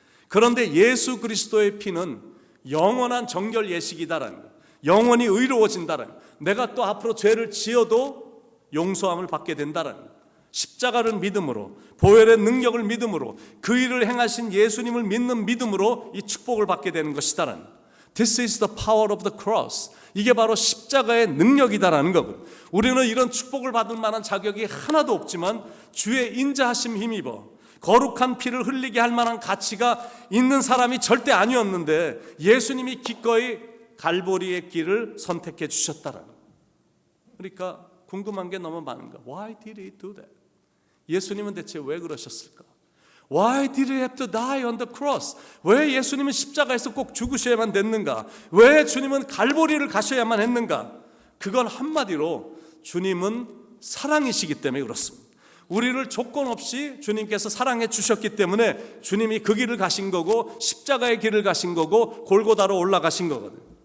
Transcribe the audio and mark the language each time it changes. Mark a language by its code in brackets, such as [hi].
[ko] 그런데 예수 그리스도의 피는 영원한 정결 예식이다라는 거예요. 영원히 의로워진다라는 거예요. 내가 또 앞으로 죄를 지어도 용서함을 받게 된다라는 거예요. 십자가를 믿음으로, 보혈의 능력을 믿음으로, 그 일을 행하신 예수님을 믿는 믿음으로 이 축복을 받게 되는 것이다라는 거예요. [en] This is the power of the cross. [ko] 이게 바로 십자가의 능력이다라는 거거든요. 우리는 이런 축복을 받을 만한 자격이 하나도 없지만 주의 인자하심 힘입어 거룩한 피를 흘리게 할 만한 가치가 있는 사람이 절대 아니었는데 예수님이 기꺼이 갈보리의 길을 선택해 주셨다라는 거예요. 그러니까 궁금한 게 너무 많은 거야. [en] Why did he do that? [ko] 예수님은 대체 왜 그러셨을까? [en] Why did he have to die on the cross? [ko] 왜 예수님은 십자가에서 꼭 죽으셔야만 됐는가? 왜 주님은 갈보리를 가셔야만 했는가? 그건 한마디로 주님은 사랑이시기 때문에 그렇습니다. 우리를 조건 없이 주님께서 사랑해 주셨기 때문에 주님이 그 길을 가신 거고, 십자가의 길을 가신 거고, 골고다로 올라가신 거거든요.